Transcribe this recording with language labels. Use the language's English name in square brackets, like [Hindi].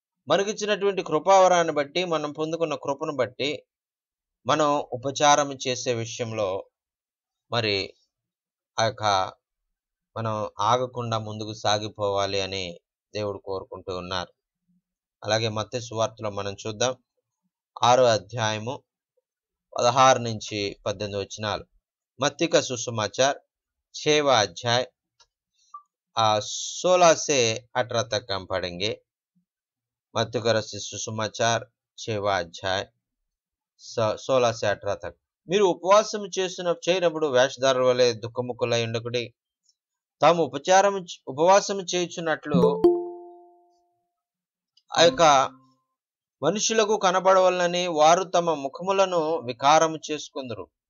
[Telugu] మనకిచ్చినటువంటి కృపావరాన్ని బట్టి, మనం పొందుకున్న కృపను బట్టి మనం ఉపచారం చేసే విషయంలో మరి ఆ యొక్క మనం ఆగకుండా ముందుకు సాగిపోవాలి అని దేవుడు కోరుకుంటూ ఉన్నారు. అలాగే మత్తయి సువార్తలో మనం చూద్దాం 6వ అధ్యాయము 16 నుంచి 18 వచనాలు. [Hindi] मत्ती का सुसमाचार 6वां अध्याय 16 से 18 तक हम पढ़ेंगे। मत्ती का सुसमाचार 6वां अध्याय 16 से 18 तक. [Telugu] మీరు ఉపవాసం చేయనప్పుడు వేషధారుల వలె దుఃఖముఖులై ఉండకుడి, తాము ఉపవాసం చేయుచున్నట్లు ఆ యొక్క మనుషులకు కనబడవలనని వారు తమ ముఖములను వికారము చేసుకొందురు.